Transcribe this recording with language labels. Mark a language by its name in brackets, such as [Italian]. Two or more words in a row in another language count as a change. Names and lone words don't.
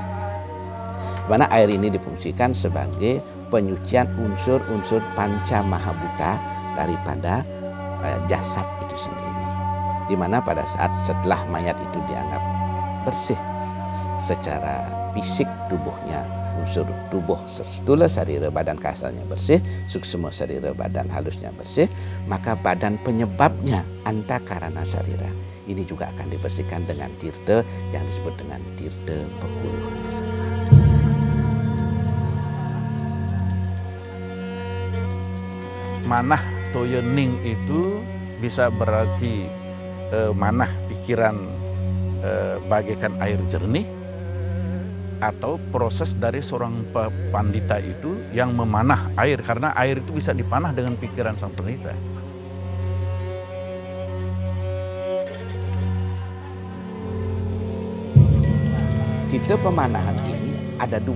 [Indonesian] Di mana air ini difungsikan sebagai penyucian unsur-unsur panca mahabhuta daripada jasad itu sendiri. Di mana pada saat setelah mayat itu dianggap bersih secara fisik tubuhnya, unsur tubuh stula sarira badan kasarnya bersih, suksma sarira badan halusnya bersih, maka badan penyebabnya antakarana sarira ini juga akan dibersihkan dengan tirta yang disebut dengan tirta pekuluh itu sendiri. [Kawi] Manah toya ning [Indonesian] itu bisa berarti manah pikiran bagaikan air jernih, atau proses dari seorang pandita itu yang memanah air, karena air itu bisa dipanah dengan pikiran sang pendeta. Tirta pemanahan ini ada dua.